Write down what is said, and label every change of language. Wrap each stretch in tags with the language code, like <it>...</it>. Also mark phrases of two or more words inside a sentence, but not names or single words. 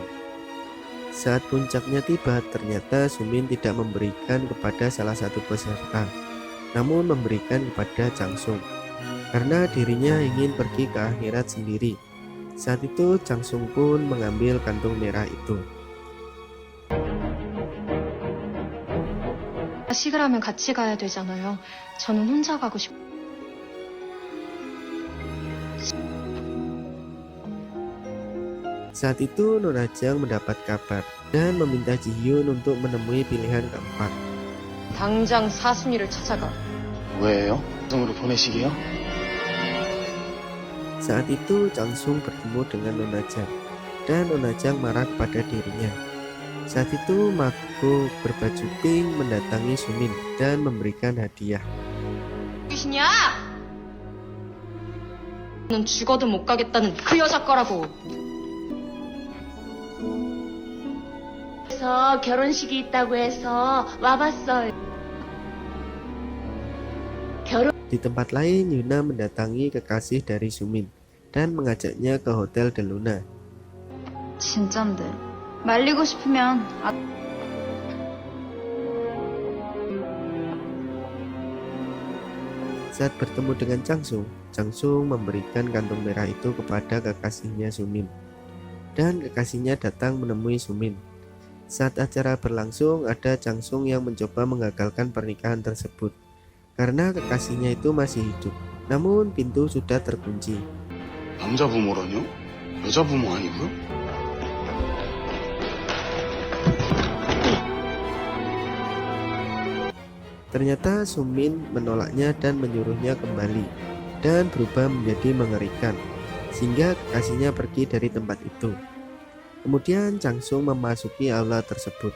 <id>Saat puncaknya tiba, ternyata Sumin tidak memberikan kepada salah satu peserta, namun memberikan kepada Chang Sung karena dirinya ingin pergi ke akhirat sendiri. Saat itu Chang Sung pun mengambil kantung merah itu.</id> <ko>시그라면 같이 가야 되잖아요. 저는 혼자 가고 싶.</ko> <id>Saat itu Nona Chang mendapat kabar dan meminta Ji Hyun untuk menemui pilihan keempat.</id> <ko>당장 사순이를 찾아가. 왜요? 성으로 보내시게요?</ko> <id>Saat itu Chang Sung bertemu dengan Nona Chang dan Nona Chang marah kepada dirinya. Saat itu Mago berbaju pink mendatangi Sumin dan memberikan hadiah.</id> <ko>귀신이야! 넌 죽어도 못 가겠다는 그 여자 거라고. 그래서 결혼식이 있다고 해서 와봤어요.</ko> <id>Di tempat lain, Yuna mendatangi kekasih dari Sumin dan mengajaknya ke Hotel De Luna.</id> <ko>진짠데. 말리고 싶으면</ko> <id>Saat bertemu dengan Chang Sung memberikan kantung merah itu kepada kekasihnya Sumin. Dan kekasihnya datang menemui Sumin. Saat acara berlangsung, ada Chang Sung yang mencoba mengagalkan pernikahan tersebut karena kekasihnya itu masih hidup. Namun pintu sudah terkunci.</id> <ko>남자 부모라뇨? 여자 부모 아니고요?</ko> <id>Ternyata Sumin menolaknya dan menyuruhnya kembali dan berubah menjadi mengerikan sehingga kekasihnya pergi dari tempat itu. Kemudian Chang Sung memasuki aula tersebut.</id>